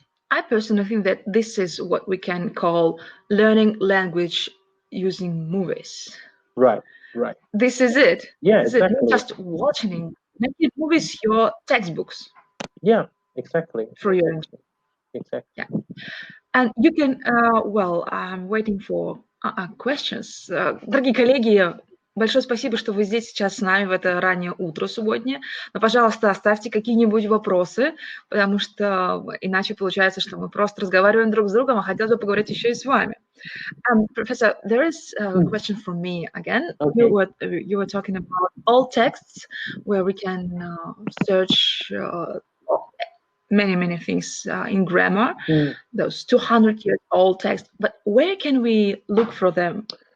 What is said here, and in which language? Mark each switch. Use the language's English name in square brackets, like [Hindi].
[English] I personally think that this is what we can call learning language using movies. Right. This is it. Yeah, This is exactly. not just watching. Maybe movies, your textbooks. Yeah, exactly. For your Exactly. Yeah. And you can, I'm waiting for questions. [Russian] Дорогие коллеги, большое спасибо, что вы здесь сейчас с нами в это раннее утро субботнее. Но, пожалуйста, оставьте какие-нибудь вопросы, потому что иначе получается, что мы просто разговариваем друг с другом, а хотелось бы поговорить еще и с вами. [English] Professor, there is a question from me again. Okay. You were talking about alt texts where we can search many things in grammar, those 200-year-old texts. But where can we look for them?